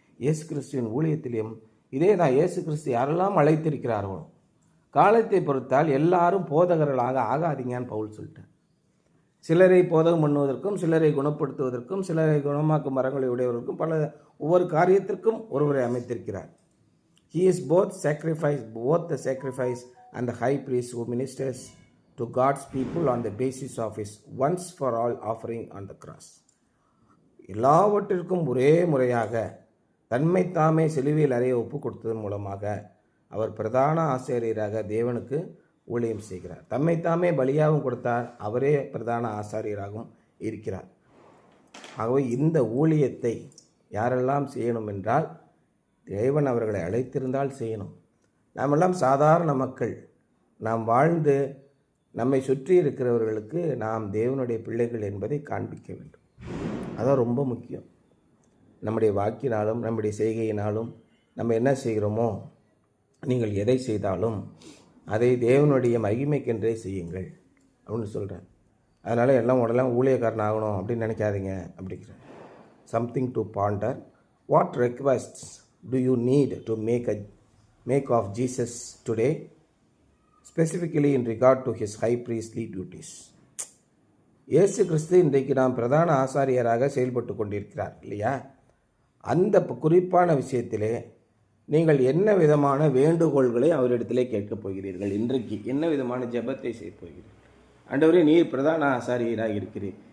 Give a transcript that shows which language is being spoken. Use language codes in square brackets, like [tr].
[ta] இயேசு கிறிஸ்துவின் ஊழியத்திலையும் இதே தான். இயேசு கிறிஸ்து யாரெல்லாம் அழைத்திருக்கிறார்களோ, காலத்தை பொறுத்தால் எல்லாரும் போதகர்களாக ஆகாதீங்கன்னு பவுல் சொல்லிட்டார். சிலரை போதகம் பண்ணுவதற்கும், சிலரை குணப்படுத்துவதற்கும், சிலரை குணமாக்கும் மரங்களை உடையவர்களுக்கும் ஒவ்வொரு காரியத்திற்கும் ஒருவரை அமைத்திருக்கிறார். [en] He is both the sacrifice and the high priest who ministers to God's people on the basis of his once for all offering on the cross. [ta] எல்லாவற்றிற்கும் ஒரே முறையாக தன்மை தாமே சிலுவையில் அறைய ஒப்பு கொடுத்ததன் மூலமாக அவர் பிரதான ஆசாரியராக தேவனுக்கு ஊழியம் செய்கிறார். தம்மை தாமே பலியாகவும் கொடுத்தார், அவரே பிரதான ஆசாரியராகவும் இருக்கிறார். ஆகவே இந்த ஊழியத்தை யாரெல்லாம் செய்யணும் என்றால், தேவன் அவர்களை அழைத்திருந்தால் செய்யணும். நாமெல்லாம் சாதாரண மக்கள். நாம் வாழ்ந்து நம்மை சுற்றி இருக்கிறவர்களுக்கு நாம் தேவனுடைய பிள்ளைகள் என்பதை காண்பிக்க வேண்டும். அதான் ரொம்ப முக்கியம். நம்முடைய வாக்கினாலும் நம்முடைய செய்கையினாலும் நம்ம என்ன செய்கிறோமோ, நீங்கள் எதை செய்தாலும் அதை தேவனுடைய மகிமைக்கென்றே செய்யுங்கள் அப்படின்னு சொல்கிறேன். அதனால் எல்லாம் உடனே ஊழியக்காரன் ஆகணும் அப்படின்னு நினைக்காதீங்க அப்படிங்கிறேன். [en] Something to ponder. What requests do you need to make of Jesus today, specifically in regard to his high priestly duties? [ta] இயேசு கிறிஸ்து இன்றைக்கு நாம் பிரதான ஆசாரியராக செயல்பட்டு கொண்டிருக்கிறார் இல்லையா? அந்த குறிப்பான விஷயத்திலே நீங்கள் என்ன விதமான வேண்டுகோள்களை அவரிடத்திலே கேட்கப் போகிறீர்கள்? இன்றைக்கு என்ன விதமான ஜெபத்தை செய்ய போகிறீர்கள்? ஆண்டவரே, நீர் பிரதான ஆசாரியராக இருக்கிறீர்.